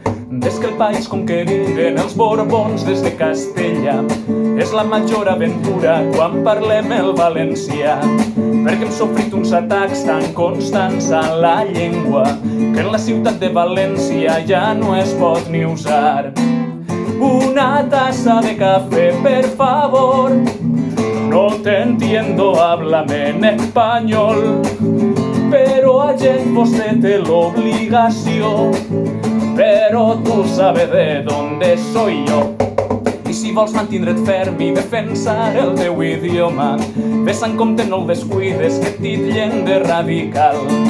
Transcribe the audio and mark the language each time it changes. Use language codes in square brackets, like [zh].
[ca] Des que el país conqueriren els Borbons des de Castella és la major aventura quan parlem el valencià, perquè hem sofrit uns atacs tan constants a la llengua que en la ciutat de València ja no es pot ni usar. [es] Una taza de café, [ca] per favor, [es] no te entiendo, háblame en español. Pero ayer [ca] vostè té l'obligació, però [es] tu sabes de dónde soy yo. [ca] I si vols mantindre't ferm i defensar el teu idioma, ves en compte, no el descuides, que et titllen de radical.